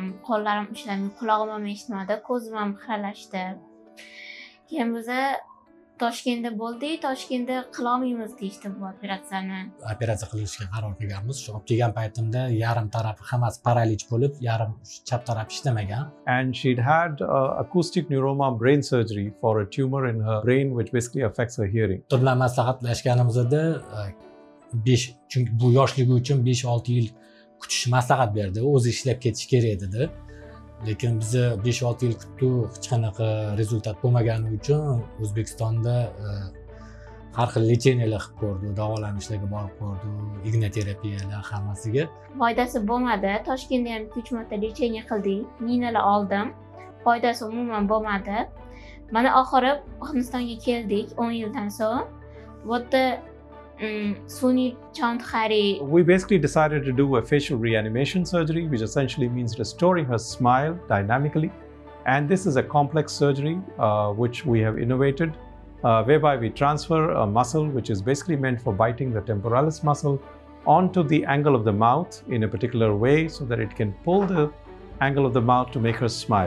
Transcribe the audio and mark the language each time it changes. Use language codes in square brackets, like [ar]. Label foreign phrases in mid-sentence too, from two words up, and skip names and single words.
[uz] Qo'llarim ishlamay, qulog'im ham eshitmadi, ko'zim ham xiralashdi. Keyin biz Toshkentda bo'ldik. Toshkentda qilolmaymiz deyishdi bu operatsiyani. Operatsiya qilishga qaror qilganmiz. Shu olib kelgan paytimda yarim tarafi hammasi paralij bo'lib, yarim chap taraf ishlamagan. [en] And she'd had acoustic neuroma brain surgery for a tumor in her brain which basically affects her hearing. [uz] Doktor bilan maslahatlashganimizda 5 chunki bu yoshligi uchun 5-6 yil kutish maslahat berdi. O'zi ishlab ketish kerak dedi. Lekin biz 5-6 yil kutdik, hech qanaqa rezultat bo'lmagani uchun O'zbekistonda har xil lecheniyalar qilib ko'rdik, davolanishlarga borib ko'rdik, ignoterapiyalar hammasiga. Foydasi bo'lmadi. Toshkentda ham 2-3 marta lecheniya qildik. Ninalar oldim. Foydasi umuman bo'lmadi. Mana oxiri Hindistonga keldik 10 yildan so'ng. Bu yerda sun'iy chantkari. [en] We basically decided to do a facial reanimation surgery, which essentially means restoring her smile dynamically. And this is a complex surgery which we have innovated, whereby we transfer a muscle which is basically meant for biting, the temporalis muscle, onto the angle of the mouth in a particular way so that it can pull the angle of the mouth to make her smile.